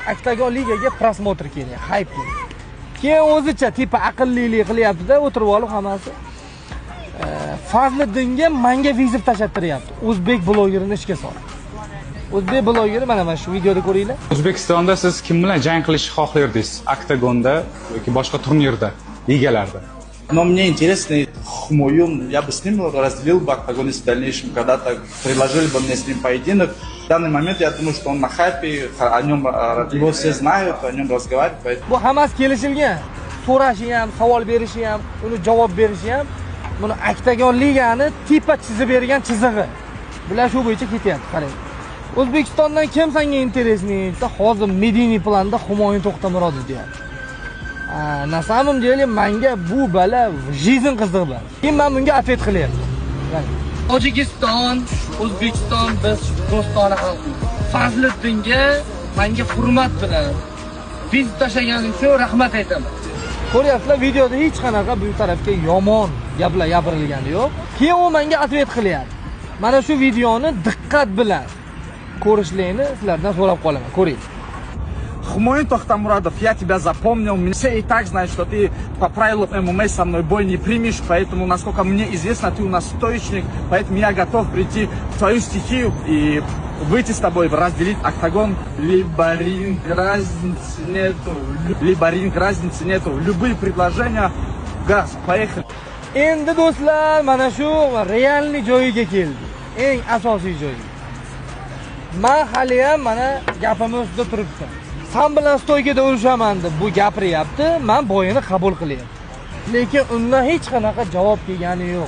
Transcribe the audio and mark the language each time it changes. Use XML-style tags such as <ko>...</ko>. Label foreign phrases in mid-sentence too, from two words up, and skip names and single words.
<uz>Oktagon ligaga prosmotr kerak, hype kerak. Keyin o'zicha tipa aqllilik qilyapti-da, o'tirib olib hammasi. Fazliddinga menga vizit tashlattiryapti. O'zbek blogerini ishga soldi. O'zbek blogeri mana shu videoda ko'ringlar. O'zbekistonda siz kim bilan jang qilishni xohlardingiz? Oktagonda yoki boshqa turnirda, ligalarda?</uz> <ru>Но мне интересно, Хмоюн, я бы с ним разделил бы октагон, если в дальнейшем когда-то предложили бы мне с ним поединок. В данный момент я думаю, что он на хайпе, о нем его все знают, о нем разговаривают. Поэтому...</ru> <uz>Bu hammasi kelishilgan. So'rashi ham, savol berishi ham, uni javob berishi ham, buni Oktagon ligani tipa chizib bergan chizig'i. Bular shu bo'yicha ketyapti, qarang. O'zbekistondan kim senga interesniy? Hozir Mediniy planda Humoyun To'xtamurodov deyapti.</uz> <ru>На самом деле</ru> <uz>menga bu bala жизнь qiziq bala. Keyin men bunga atvet qilyapman. Tojikiston, O'zbekiston biz do'stona xalqmiz. Fazliddinga menga hurmat bilan vizit tashlaganing uchun rahmat aytaman. Ko'ryapsizlar, videoda hech qanaqa bu tarafga yomon gaplar gapirilgani yo'q. Keyin u menga atvet qilyapti. Mana shu videoni diqqat bilan ko'rishlarni sizlardan so'rab qolaman. Ko'ring.</uz> <ru>Хмоюн Тохтамурадов, я тебя запомнил. Все и так знают, что ты по правилам ММА со мной бой не примешь. Поэтому, насколько мне известно, ты у нас стоечник. Поэтому я готов прийти в твою стихию и выйти с тобой, разделить октагон. Либо ринг, разницы нету. Либо ринг, разницы нету. Любые предложения. Газ, поехали.</ru> <uz>Endi do'stlar, mana shu realniy joyiga keldi. Eng asosiy joyi. Men hali ham mana gapimiz ustida turibman. Sen bilan stoykada urushaman deb bu gapiryapti, men bo'yini qabul qilyapman. Lekin undan hech qanaqa javob kelgani yo'q.</uz>